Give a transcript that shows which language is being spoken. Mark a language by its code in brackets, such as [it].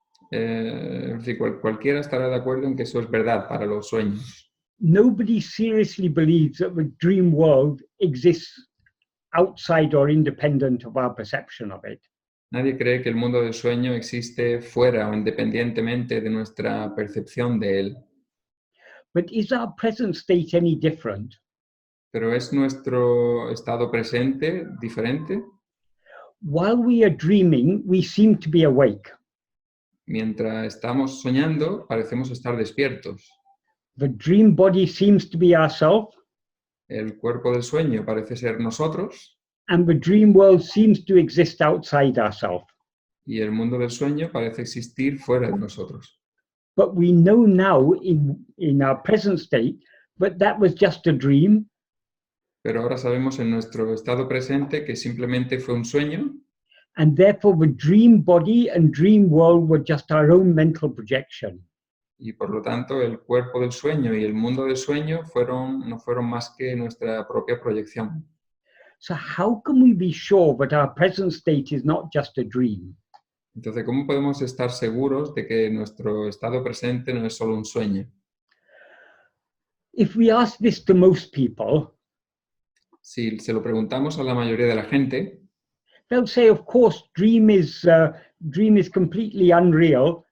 [es] Es decir, cualquiera estará de acuerdo en que eso es verdad para los sueños. [en] Nobody seriously believes that the dream world exists outside or independent of our perception of it. [es] Nadie cree que el mundo del sueño existe fuera o independientemente de nuestra percepción de él. [en] But is our present state any different? [es] Pero ¿es nuestro estado presente diferente? [en] While we are dreaming, we seem to be awake. [es] Mientras estamos soñando, parecemos estar despiertos. [en] The dream body seems to be ourself. [es] El cuerpo del sueño parece ser nosotros. [en] And the dream world seems to exist outside ourselves. [es] Y el mundo del sueño parece existir fuera de nosotros. [en] But we know now in our present state that was just a dream. [es] Pero ahora sabemos en nuestro estado presente que simplemente fue un sueño. [en] And therefore the dream body and dream world were just our own mental projection. [es] Y por lo tanto el cuerpo del sueño y el mundo del sueño no fueron más que nuestra propia proyección. [en] So how can we be sure that our present state is not just a dream? [es] Entonces, ¿cómo podemos estar seguros de que nuestro estado presente no es solo un sueño? [en] If we ask this to most people, [es] si se lo preguntamos a la mayoría de la gente, [en] they'll say, of course, dream is completely unreal.